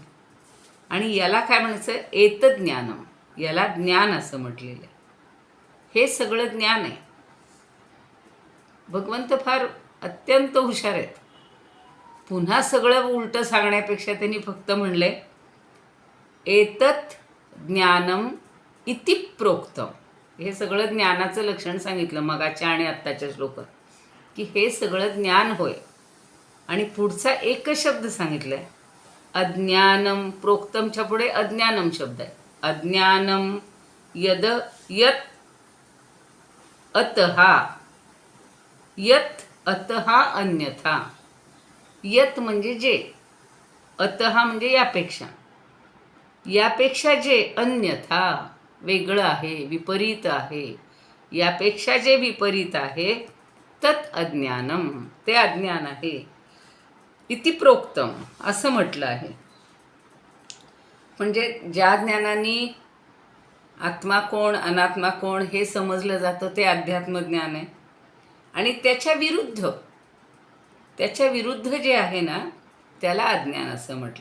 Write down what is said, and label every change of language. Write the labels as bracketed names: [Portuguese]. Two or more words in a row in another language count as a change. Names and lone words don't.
[Marathi] आणि याला काय म्हणायचं, एतज्ज्ञानम, याला ज्ञान असं म्हटलेलं आहे. हे सगळं ज्ञान आहे. भगवंत फार अत्यंत हुशार आहेत. पुन्हा सगळं उलटं सांगण्यापेक्षा त्यांनी फक्त म्हणले [Sanskrit] एतत् ज्ञानम इति प्रोक्तम. [Marathi] हे सगळं ज्ञानाचं लक्षण सांगितलं मगाच्या आणि आत्ताच्या श्लोकात, की हे सगळं ज्ञान होय. आणि पुढचा एकच शब्द सांगितला आहे, अज्ञानम. प्रोक्तमच्या पुढे अज्ञानम शब्द आहे. [Sanskrit] अज्ञानम यद यत अतहा, यत अतहा अन्यथा. [Marathi] यत म्हणजे जे, अतहा म्हणजे यापेक्षा, यापेक्षा जे, अन्यथा वेगळं आहे, विपरीत आहे, यापेक्षा जे विपरीत आहे, [Sanskrit] तत् अज्ञानम, [Marathi] ते अज्ञान आहे. [Sanskrit] इति प्रोक्तम [Marathi] असं म्हटलं आहे. म्हणजे ज्या ज्ञानाने आत्मा कोण, अनात्मा कोण हे समजलं जातं, ते अध्यात्मज्ञान आहे. आणि त्याच्या विरुद्ध जे आहे ना, त्याला अज्ञान असं म्हटलं.